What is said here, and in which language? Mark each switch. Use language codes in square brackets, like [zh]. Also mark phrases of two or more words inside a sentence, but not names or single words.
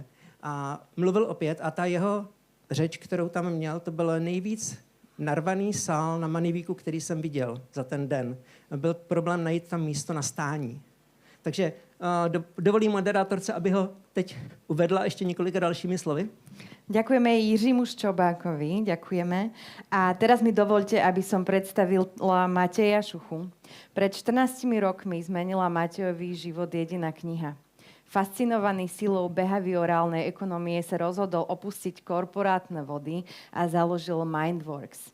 [cs] A mluvil opět a ta jeho řeč, kterou tam měl, to byl nejvíc narvaný sál na Money Weeku, který jsem viděl za ten den. Byl problém najít tam místo na stání. Takže dovolím moderátorce, aby ho teď uvedla ještě několika dalšími slovy. [sk] Ďakujeme Jiřímu Ščobákovi, ďakujeme. A teraz mi dovolte, aby som predstavila Mateja Šuchu. Pred 14 rokmi zmenila Matejovi život jediná kniha. Fascinovaný silou behaviorálnej ekonomie sa rozhodol opustiť korporátne vody a založil Mindworks.